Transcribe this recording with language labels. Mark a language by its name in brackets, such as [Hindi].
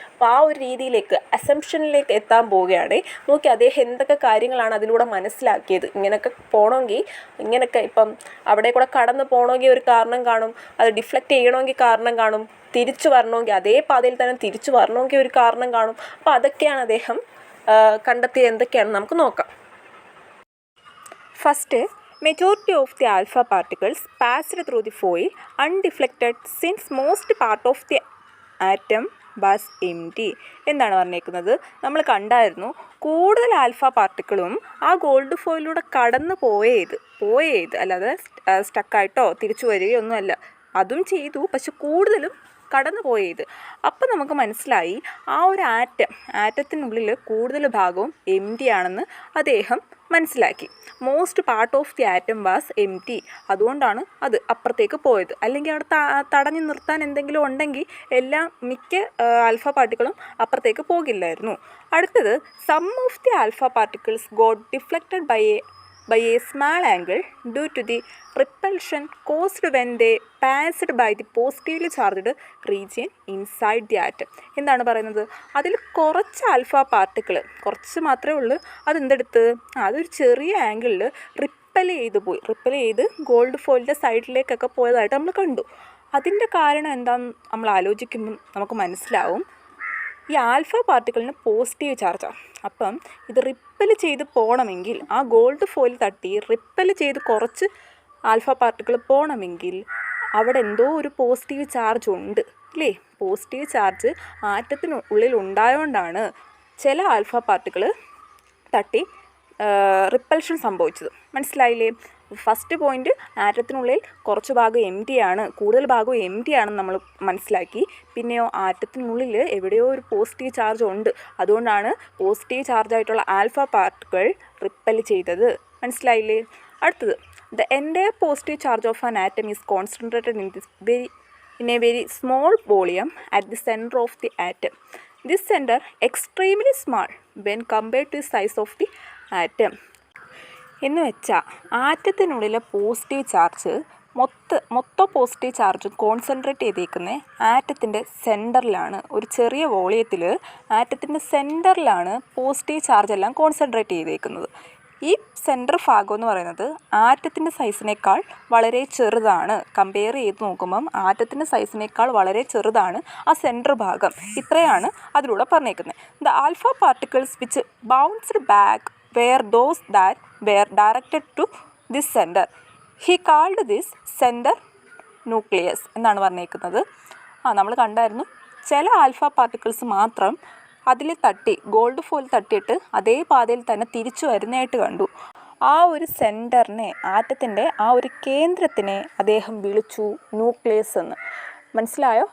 [Malayalam] അപ്പോൾ ആ ഒരു രീതിയിലേക്ക്, അസംഷനിലേക്ക് എത്താൻ പോവുകയാണ്. നോക്കി അദ്ദേഹം എന്തൊക്കെ കാര്യങ്ങളാണ് അതിലൂടെ മനസ്സിലാക്കിയത്. ഇങ്ങനെയൊക്കെ പോകണമെങ്കിൽ, ഇങ്ങനെയൊക്കെ ഇപ്പം അവിടെ കൂടെ കടന്ന് പോകണമെങ്കിൽ ഒരു കാരണം കാണും, അത് ഡിഫ്ലക്റ്റ് ചെയ്യണമെങ്കിൽ കാരണം കാണും, തിരിച്ചു വരണമെങ്കിൽ അതേ പാതയിൽ തന്നെ തിരിച്ചു വരണമെങ്കിൽ ഒരു കാരണം കാണും. അപ്പോൾ അതൊക്കെയാണ് അദ്ദേഹം കണ്ടെത്തിയത്. എന്തൊക്കെയാണെന്ന് നമുക്ക് നോക്കാം. [English] First, majority of the alpha particles passed through the foil undeflected since most part of the atom was empty. [Malayalam] എന്താണ് പറഞ്ഞേക്കുന്നത്? നമ്മൾ കണ്ടായിരുന്നു കൂടുതൽ ആൽഫ പാർട്ടിക്കിളും ആ ഗോൾഡ് ഫോയിലൂടെ കടന്നു പോയത് അല്ലാതെ സ്റ്റക്കായിട്ടോ തിരിച്ചു വരികയൊന്നുമല്ല, അതും ചെയ്തു, പക്ഷെ കൂടുതലും കടന്നു പോയത്. അപ്പം നമുക്ക് മനസ്സിലായി ആ ഒരു ആറ്റത്തിനുള്ളിൽ കൂടുതൽ ഭാഗവും എം ടി ആണെന്ന് അദ്ദേഹം മനസ്സിലാക്കി. [English] Most part of the atom was empty. [Malayalam] അതുകൊണ്ടാണ് അത് അപ്പുറത്തേക്ക് പോയത്. അല്ലെങ്കിൽ അവിടെ തടഞ്ഞു നിർത്താൻ എന്തെങ്കിലും ഉണ്ടെങ്കിൽ മിക്ക ആൽഫ പാർട്ടിക്കിളും അപ്പുറത്തേക്ക് പോകില്ലായിരുന്നു. [English] അടുത്തത്, some of the alpha particles got deflected by a small angle due to the repulsion caused when they passed by the positively charged region inside the atom. [Malayalam] എന്താണ് പറയുന്നത്? അതിൽ കുറച്ച് ആൽഫ പാർട്ടിക്കിൾ, കുറച്ച് മാത്രമേ ഉള്ളൂ, അതൊരു ചെറിയ ആംഗിളിൽ റിപ്പൽ ചെയ്ത് ഗോൾഡ് ഫോയിലിൻ്റെ സൈഡിലേക്കൊക്കെ പോയതായിട്ട് നമ്മൾ കണ്ടു. അതിൻ്റെ കാരണം എന്താണെന്ന് നമ്മൾ ആലോചിക്കുമ്പം നമുക്ക് മനസ്സിലാവും, ഈ ആൽഫ പാർട്ടിക്കിളിന് പോസിറ്റീവ് ചാർജാണ്. അപ്പം ഇത് റിപ്പൽ ചെയ്ത് പോകണമെങ്കിൽ, ആ ഗോൾഡ് ഫോയിൽ തട്ടി റിപ്പൽ ചെയ്ത് കുറച്ച് ആൽഫ പാർട്ടിക്കിൾ പോകണമെങ്കിൽ അവിടെ എന്തോ ഒരു പോസിറ്റീവ് ചാർജ് ഉണ്ട് അല്ലേ. പോസിറ്റീവ് ചാർജ് ആറ്റത്തിനുള്ളിൽ ഉണ്ടായതുകൊണ്ടാണ് ചില ആൽഫ പാർട്ടിക്കിൾ തട്ടി റിപ്പൽഷൻ സംഭവിച്ചത്. മനസ്സിലായില്ലേ? ഫസ്റ്റ് പോയിന്റ്, ആറ്റത്തിനുള്ളിൽ കുറച്ച് ഭാഗം എം ടി ആണ്, കൂടുതൽ ഭാഗവും എം ടി ആണെന്ന് നമ്മൾ മനസ്സിലാക്കി. പിന്നെയോ ആറ്റത്തിനുള്ളിൽ എവിടെയോ ഒരു പോസിറ്റീവ് ചാർജ് ഉണ്ട്, അതുകൊണ്ടാണ് പോസിറ്റീവ് ചാർജായിട്ടുള്ള ആൽഫ പാർട്ടിക്കിൾ റിപ്പൽ ചെയ്തത്. മനസ്സിലായില്ലേ? [English] അടുത്തത്, the entire positive charge of an atom is concentrated in a very small volume at the center of the atom. This center extremely small when compared to the size of the atom. [Malayalam] എന്ന് വെച്ചാൽ ആറ്റത്തിനുള്ളിലെ positive charge മൊത്തം positive charge concentrate ചെയ്തേക്കുന്നത് ആറ്റത്തിൻ്റെ സെൻറ്ററിലാണ്. ഒരു ചെറിയ വോളിയത്തിൽ ആറ്റത്തിൻ്റെ സെൻറ്ററിലാണ് positive charge എല്ലാം concentrate ചെയ്തേക്കുന്നത്. ഈ സെൻറ്റർ ഭാഗം എന്ന് പറയുന്നത് ആറ്റത്തിൻ്റെ സൈസിനേക്കാൾ വളരെ ചെറുതാണ്. കമ്പയർ ചെയ്ത് നോക്കുമ്പം ആറ്റത്തിൻ്റെ സൈസിനേക്കാൾ വളരെ ചെറുതാണ് ആ സെൻറ്റർ ഭാഗം. ഇത്രയാണ് അതിലൂടെ പറഞ്ഞേക്കുന്നത്. [English] The alpha particles which bounced back were those that were directed to this center. He called this center nucleus [Malayalam] എന്നാണ് പറഞ്ഞേക്കുന്നത്. നമ്മൾ കണ്ടായിരുന്നു ചില ആൽഫ പാർട്ടിക്കിൾസ് മാത്രം അതിൽ തട്ടി ഗോൾഡ് ഫോയിൽ തട്ടിയിട്ട് അതേ പാതയിൽ തന്നെ തിരിച്ചു വരുന്നതായിട്ട് കണ്ടു. ആ ഒരു സെൻറ്ററിനെ, ആറ്റത്തിൻ്റെ ആ ഒരു കേന്ദ്രത്തിനെ അദ്ദേഹം വിളിച്ചു ന്യൂക്ലിയസ് എന്ന്. മനസ്സിലായോ?